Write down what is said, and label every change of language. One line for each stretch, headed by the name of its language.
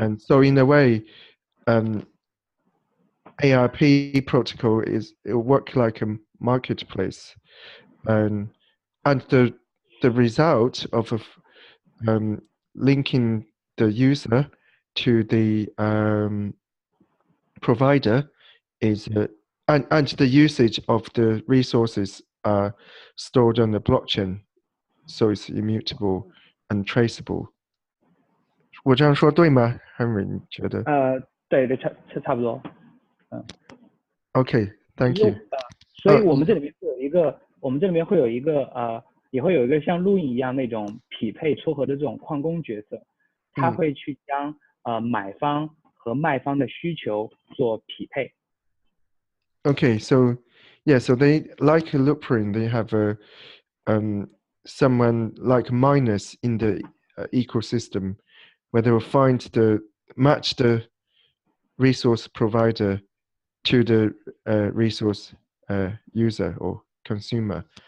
English: And so in a way, ARP protocol it'll work like a marketplace, and the result of linking the user to the provider is and the usage of the resources are stored on the blockchain, so it's immutable and traceable.
Chinese: 我这样说对吗 ，Henry？你觉得对，差不多。
English: ？Okay, thank you.
Chinese: 所以我们这里面会有一个，也会有一个像录音一样那种匹配撮合的这种矿工角色，他会去将买方和卖方的需求做匹配。
English: Okay, so yeah, so they like Loopring, they have a someone like miners in the ecosystem where they will match the resource provider to the resource user or consumer.